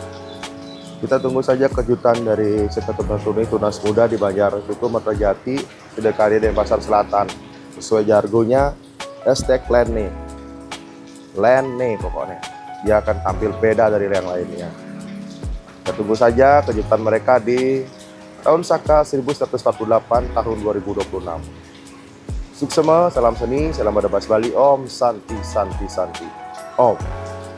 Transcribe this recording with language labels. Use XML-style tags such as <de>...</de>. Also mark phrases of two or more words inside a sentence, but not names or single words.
<id>Kita tunggu saja kejutan dari Seketul Tuni Tunas Muda di Banjar Tuku Mertajati sudah karya dari pasar selatan. Sesuai jargonya, hashtag Lene. Lene pokoknya. Dia akan tampil beda dari yang lainnya. Kita tunggu saja kejutan mereka di tahun Saka 1148 tahun 2026. Suksema, salam seni, salam Badabas Bali,</id> <sa>Om Santi Santi Santi.</sa> <id>Om.</id>